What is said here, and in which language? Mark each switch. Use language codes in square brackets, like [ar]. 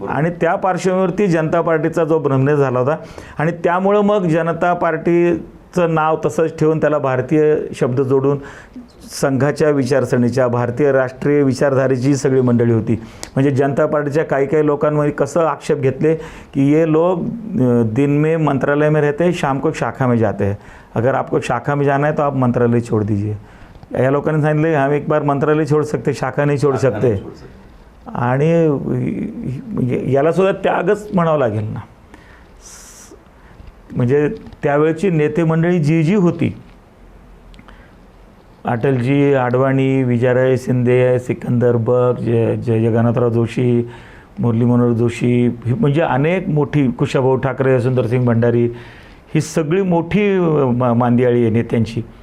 [mr] आणि त्या पार्श्वभूमीवरती जनता पार्टीचा जो भ्रमनिरास झाला होता आणि त्यामुळं मग जनता पार्टीचं नाव तसंच ठेवून त्याला भारतीय शब्द जोडून संघाच्या विचारसरणीच्या भारतीय राष्ट्रीय विचारधारेची सगळी मंडळी होती. म्हणजे जनता पार्टीच्या काही लोकांमध्ये कसं आक्षेप घेतले की [hi] ये लोग दिन में मंत्रालय में रहते हैं, शाम को शाखा में जाते हैं, अगर आपको शाखा में जाना है तो आप मंत्रालय छोड़ दीजिए. [mr] या लोकांनी सांगितले [hi] हम एक बार मंत्रालय छोड़ सकते, शाखा नहीं छोड़ सकते. [mr] आणि यालासुद्धा त्यागच म्हणावं लागेल ना. म्हणजे त्यावेळची नेते मंडळी जी होती, अटलजी, आडवाणी, विजयराय शिंदे, सिकंदर बग, जगन्नाथराव जोशी, मुरली मनोहर जोशी, म्हणजे अनेक मोठी, कुशाभाऊ ठाकरे, सुंदरसिंग भंडारी, ही सगळी मोठी मांदियाळी आहे नेत्यांची.